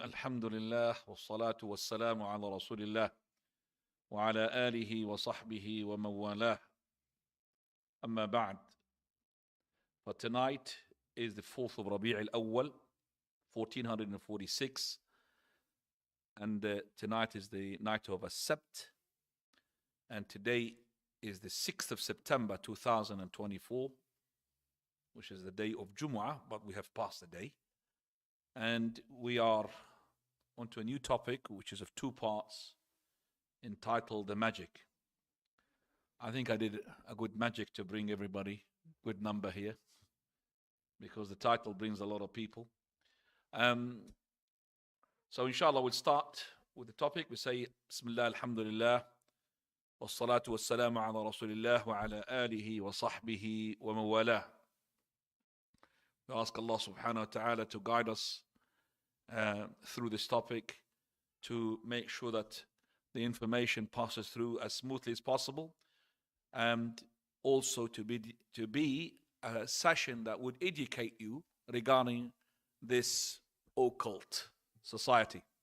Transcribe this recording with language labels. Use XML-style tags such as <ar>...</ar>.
<ar>الحمد لله والصلاة والسلام على رسول الله وعلى آله وصحبه ومن والاه. أما بعد.</ar> <en>For tonight is the 4th of Rabee Al-Awwal, 1446. And tonight is the night of As-Sabt. And today is the 6th of September 2024, which is the day of Jumu'ah, but we have passed the day. And we are onto a new topic, which is of 2 parts, entitled The Magic. I think I did a good magic to bring everybody, good number here, because the title brings a lot of people. So inshallah we'll start with the topic. We say,</en> <ar>Bismillah, Alhamdulillah, والصلاة والسلام على رسول الله وعلى آله وصحبه ومن والاه.</ar> <en>We ask Allah subhanahu wa ta'ala to guide us through this topic, to make sure that the information passes through as smoothly as possible, and also to be a session that would educate you regarding this occult society.</en>